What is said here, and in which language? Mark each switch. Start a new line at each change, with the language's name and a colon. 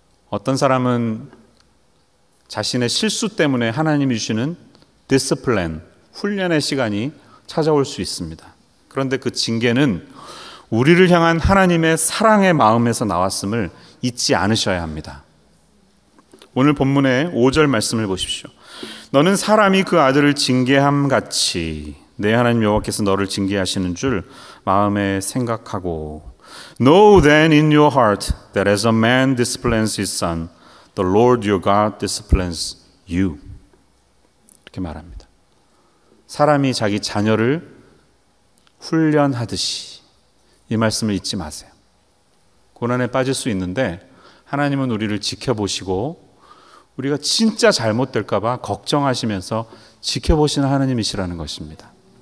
Korean: 어떤 사람은 자신의 실수 때문에 하나님이 주시는 디스플레인, 훈련의 시간이 찾아올 수 있습니다. 그런데 그 징계는 우리를 향한 하나님의 사랑의 마음에서 나왔음을 잊지 않으셔야 합니다. 오늘 본문의 5절 말씀을 보십시오. 너는 사람이 그 아들을 징계함 같이, 내 하나님 여호와께서 너를 징계하시는 줄 마음에 생각하고
English: Know then in your heart that as a man disciplines his son, the Lord your God disciplines you.
Korean: 이렇게 말합니다. 사람이 자기 자녀를 훈련하듯이 이 말씀을 잊지 마세요. 고난에 빠질 수 있는데 하나님은 우리를 지켜보시고 우리가 진짜 잘못될까 봐 걱정하시면서 지켜보시는 하나님이시라는 것입니다.